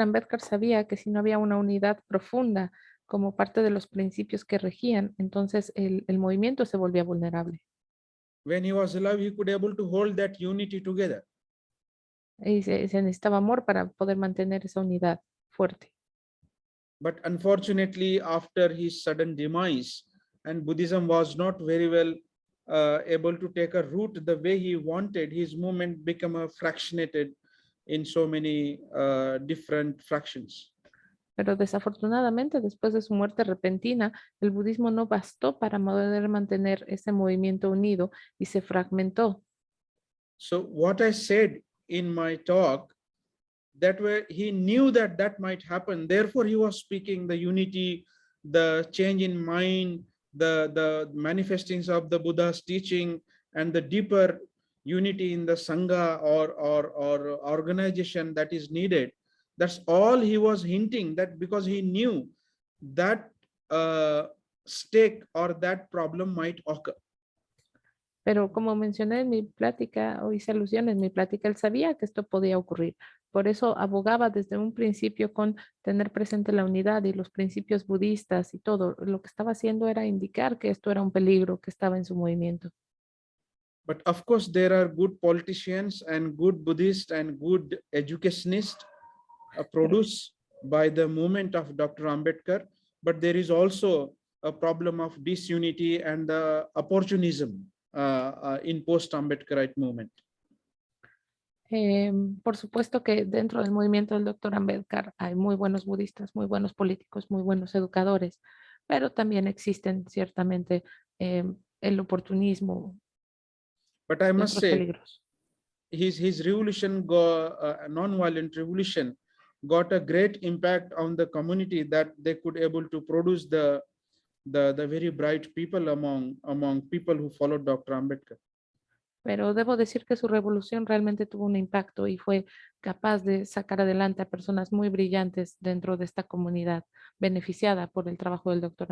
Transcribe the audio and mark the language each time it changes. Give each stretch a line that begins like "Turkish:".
Spanish: Ambedkar sabía que si no había una unidad profunda como parte de los principios que regían, entonces el movimiento se volvía vulnerable.
English: When he was alive, he could able to hold that unity together.
Spanish: Y se necesitaba amor para poder mantener esa unidad fuerte.
English: But unfortunately, after his sudden demise, and Buddhism was not very well able to take a root the way he wanted, his movement became fractionated in so many different fractions.
Spanish: Pero desafortunadamente, después de su muerte repentina, el budismo no bastó para poder mantener ese movimiento unido y se fragmentó.
English: So what I said in my talk, that way he knew that that might happen. Therefore, he was speaking the unity, the change in mind, the manifestings of the Buddha's teaching, and the deeper unity in the Sangha or organization that is needed. That's all he was hinting, that because he knew that stake or that problem might occur.
Spanish: Pero como mencioné en mi plática, o hice alusión en mi plática, él sabía que esto podía ocurrir. Por eso abogaba desde un principio con tener presente la unidad y los principios budistas y todo. Lo que estaba haciendo era indicar que esto era un peligro que estaba en su movimiento.
English: But of course, there are good politicians and good Buddhists and good educationists produced by the movement of Dr. Ambedkar. But there is also a problem of disunity and the opportunism in post-Ambedkarite movement.
Spanish: Por supuesto que dentro del movimiento del Dr. Ambedkar hay muy buenos budistas, muy buenos políticos, muy buenos educadores, pero también existen ciertamente el oportunismo.
English: But I must say,
Spanish: peligros.
English: his revolution, non-violent revolution, got a great impact on the community, that they could able to produce the very bright people among people who followed Dr. Ambedkar.
Spanish: Pero debo decir que su revolución realmente tuvo un impacto y fue capaz de sacar adelante a personas muy brillantes dentro de esta comunidad, beneficiada por el trabajo del Dr.